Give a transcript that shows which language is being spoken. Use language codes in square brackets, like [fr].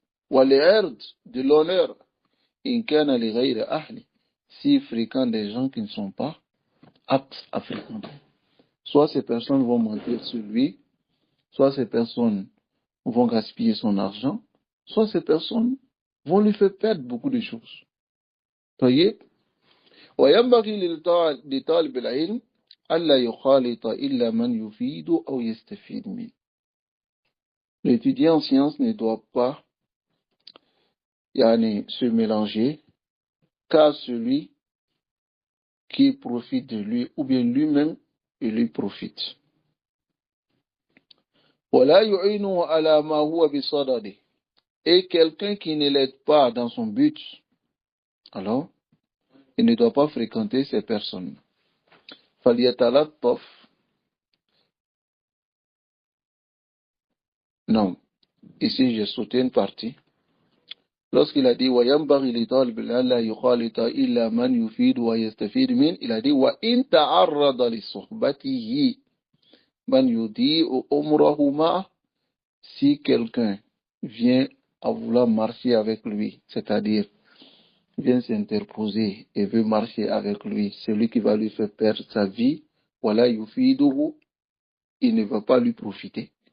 [ar] Wa li'ard, [fr] de l'honneur, [ar] in kana li ghayri ahli, [fr] s'il fréquente des gens qui ne sont pas aptes à fréquenter. Soit ces personnes vont mentir sur lui, soit ces personnes vont gaspiller son argent, soit ces personnes vont lui faire perdre beaucoup de choses. Voyez? [ar] وينبغي لطالب العلم ألا يخالط إلا من يفيد أو يستفيد منه. [fr] L'étudiant en sciences ne doit pas se mélanger qu'à celui qui profite de lui ou bien lui-même il lui profite. [ar] ولا يعينه على ما هو بصدده. [fr] Et quelqu'un qui ne l'aide pas dans son but, alors il ne doit pas fréquenter ces personnes. [ar] فليتلطف. [fr] Non, ici j'ai sauté une partie. Lorsqu'il a dit [ar] وينبغي لطالب ألا يخالط إلا من يفيد ويستفيد منه, [fr] il a dit [ar] وإن تعرض لصحبته من يضيء أمره معه. [fr] Si quelqu'un vient à vouloir marcher avec lui, c'est-à-dire vient s'interposer et veut marcher avec lui, celui qui va lui faire perdre sa vie, voilà yufiduhu, il ne va pas lui profiter.